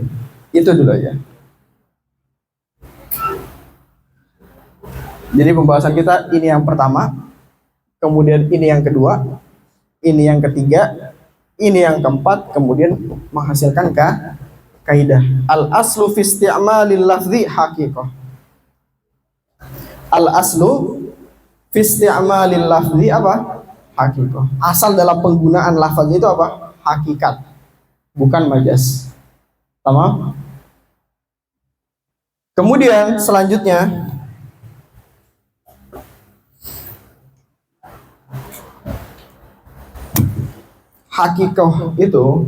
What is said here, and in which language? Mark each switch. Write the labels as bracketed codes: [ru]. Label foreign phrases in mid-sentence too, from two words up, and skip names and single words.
[id] Itu dulu aja. Jadi pembahasan kita ini yang pertama, kemudian ini yang kedua, ini yang ketiga, ini yang keempat, kemudian menghasilkan kaidah. [ar] الأصل في استعمال اللفظ حقيقة. الأصل في استعمال اللفظ apa? Haqiqah. [id] Asal dalam penggunaan lafaz itu apa? Hakikat, bukan majas. Tamam? Kemudian selanjutnya hakikah itu